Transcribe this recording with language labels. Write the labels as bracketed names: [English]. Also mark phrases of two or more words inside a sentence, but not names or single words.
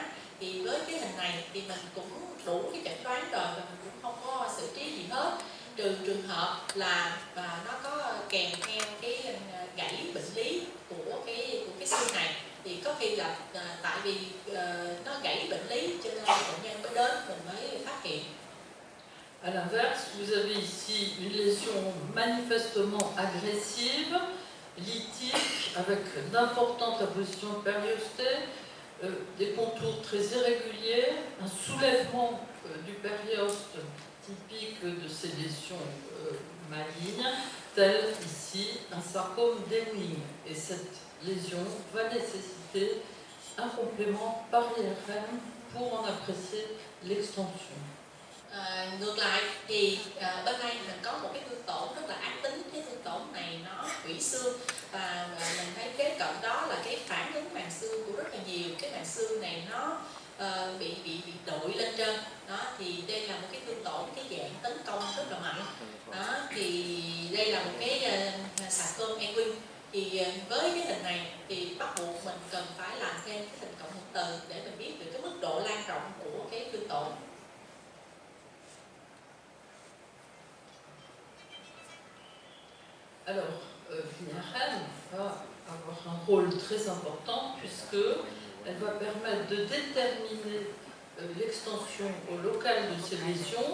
[Vietnamese] Thì với cái hình này thì mình cũng đủ cái chẩn đoán rồi và mình cũng không có xử trí gì hết, trừ trường hợp là và nó có kèm theo cái gãy bệnh lý của cái xương này. Thì có khi là tại vì nó gãy bệnh lý cho nên bệnh nhân mới đến mình mới phát hiện. [French] À l'inverse, vous avez ici une lésion manifestement agressive, lithique, avec d'importantes appositions périostées, des contours très irréguliers, un soulèvement du périoste typique de ces lésions malignes, tel ici un sarcome d'Ewing. Et cette lésion va nécessiter un complément par IRM pour en apprécier l'extension. [Vietnamese] Ngược lại thì bên đây mình có một cái tương tổn rất là ác tính. Cái tương tổn này nó hủy xương và mình thấy kế cận đó là cái phản ứng màng xương của rất là nhiều. Cái màng xương này nó bị đội lên trên đó, thì đây là một cái tương tổn, cái dạng tấn công rất là mạnh đó. Thì đây là một cái sarcome Ewing. Thì với cái hình này thì bắt buộc mình cần phải làm thêm cái hình cộng hưởng từ để mình biết được cái mức độ lan rộng của cái tương tổn. [French] Alors, l'IRM va avoir un rôle très important puisqu'elle va permettre de déterminer l'extension locale de ces lésions.